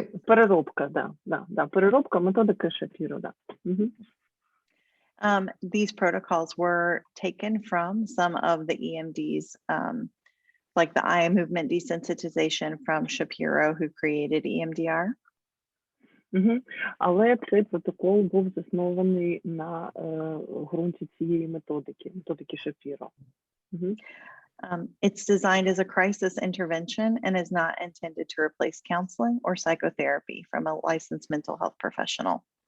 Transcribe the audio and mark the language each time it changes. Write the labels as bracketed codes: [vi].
[uk] Переробка, да, переробка методики Шапіро, да. [en] These protocols were taken from some of the EMDs, like the eye movement desensitization from Shapiro, who created EMDR. [uk] Але цей протокол був заснований на ґрунті цієї методики Шапіро. [en] It's designed as a crisis intervention and is not intended to replace counseling or psychotherapy from a licensed mental health professional.